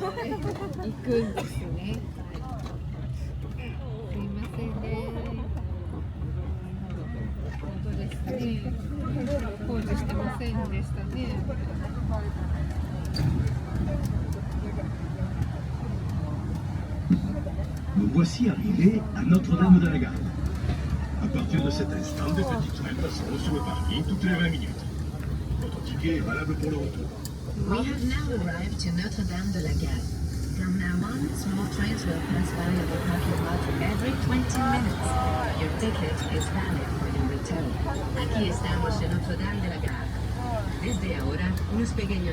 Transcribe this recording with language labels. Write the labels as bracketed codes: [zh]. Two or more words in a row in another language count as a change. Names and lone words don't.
[ja] 行くんですね。すいませんね。本当ですね。工事してませんでしたね。 [fr] Me voici arrivé à Notre-Dame de la Garde. À partir de cet instant, des petits trains passeront sur le parking toutes les 20 minutes. Votre ticket est valable pour le retour. [en] We have now arrived to Notre-Dame de la Garde. From now on, small trains will pass by the parking lot every 20 minutes. Your ticket is valid for your return. [es] Aquí estamos en Notre-Dame de la Garde. Desde ahora, unos pequeños